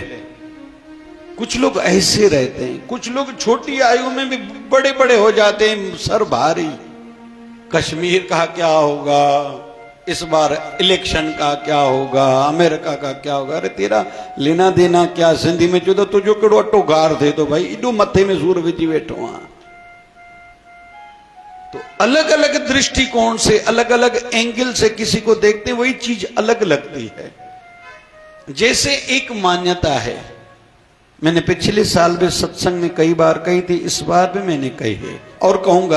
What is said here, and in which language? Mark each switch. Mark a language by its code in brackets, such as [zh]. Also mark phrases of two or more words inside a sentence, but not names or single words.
[hi] कुछ लोग ऐसे रहते हैं। कुछ लोग छोटी आयु में भी बड़े बड़े हो जाते हैं, सर भारी। कश्मीर का क्या होगा, इस बार इलेक्शन का क्या होगा, अमेरिका का क्या होगा, अरे तेरा लेना देना क्या। [sd] सिंधी में चो तुझो केड़ो अटो गार थे तो भाई इडो मथे में सूर विझी वेठो आ। [hi] तो अलग अलग दृष्टिकोण से, अलग अलग एंगल से किसी को देखते वही चीज अलग लगती है। जैसे एक मान्यता है, मैंने पिछले साल भी सत्संग में कई बार कही थी, इस बार भी मैंने कही है और कहूंगा।